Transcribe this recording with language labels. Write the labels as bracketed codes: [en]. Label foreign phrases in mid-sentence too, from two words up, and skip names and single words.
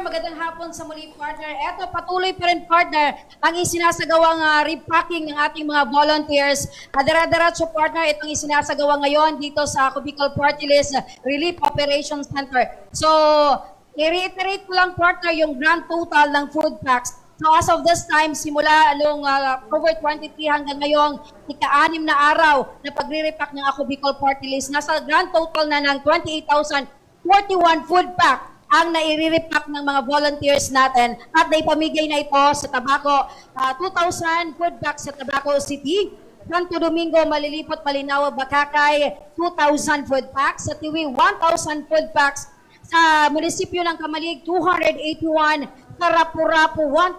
[tl] Magandang hapon sa muli, partner. Eto, patuloy pa rin, partner, ang isinasagawang repacking ng ating mga volunteers. Dara-daratso, partner, itong isinasagawa ngayon dito sa Ako Bicol Party List Relief Operations Center. So, i-reiterate ko lang, partner, yung [en] grand total [tl] ng food packs. [en] So, as of this time, [tl] simula along October 23 hanggang ngayong ika-6 na araw na pagre-repack ng Ako Bicol Party List, nasa [en] grand total [tl] na ng 28,041 [en] food pack [tl] ang naire-repack ng mga volunteers natin at naipamigay na ito sa Tabaco, 2,000 [en] food packs [tl] sa Tabaco City, Santo Domingo, Malilipot, Malinawa, Bakakay, 2,000 [en] food packs, [tl] sa Tiwi, 1,000 [en] food packs, [tl] sa munisipyo ng Kamalig, 281, sa Rapu-Rapu,